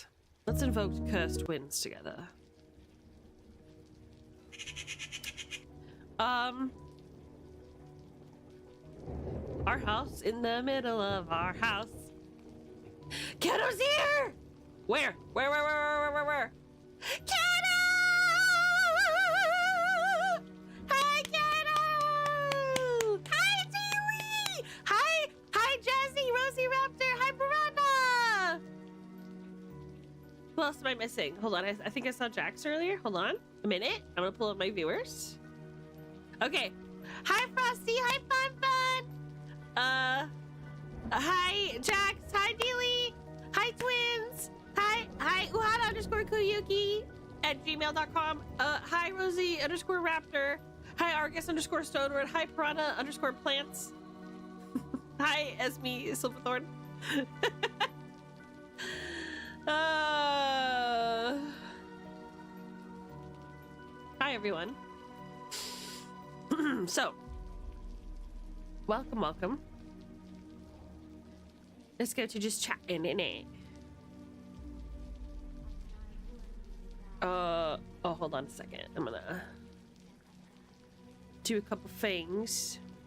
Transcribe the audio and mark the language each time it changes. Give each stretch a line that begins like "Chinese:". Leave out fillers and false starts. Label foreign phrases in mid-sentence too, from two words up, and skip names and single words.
English: Let's invoke cursed winds together. Our house, in the middle of our house. Kiddo's here! Where? Where? Kiddo! Hi, Kiddo! Hi, Dewey! Hi, Jazzy, Rosie Raptor, hi, Piranha! Who else am I missing? Hold on, I think I saw Jax earlier. Hold on a minute. I'm gonna pull up my viewers. Okay. Hi, Frosty. Hi, Fun. Hi, Jax. Hi, Deely. Hi, Twins. Hi, Uhada_Kuyuki at gmail.com. Hi, Rosie_Raptor. Hi, Argus_Stoneward. Hi, Piranha_Plants. Hi, Esme Silverthorn. Hi, everyone. So, welcome. Let's go to just chatting in it. Oh, hold on a second. I'm gonna do a couple things.